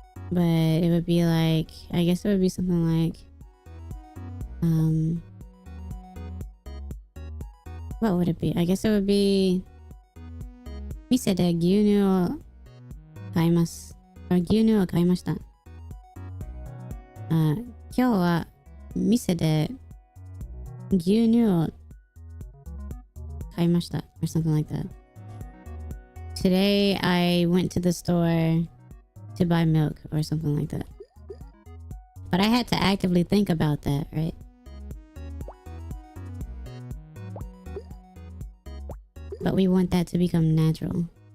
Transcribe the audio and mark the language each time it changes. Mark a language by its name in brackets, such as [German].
[English] But it would be like, I guess it would be something like, what would it be? I guess it would be, [Japanese] 店で牛乳を買います。牛乳を買いました。今日は店で牛乳を買いました。 [English] Or something like that. Today I went to the store to buy milk or something like that. But I had to actively think about that, right? But we want that to become natural.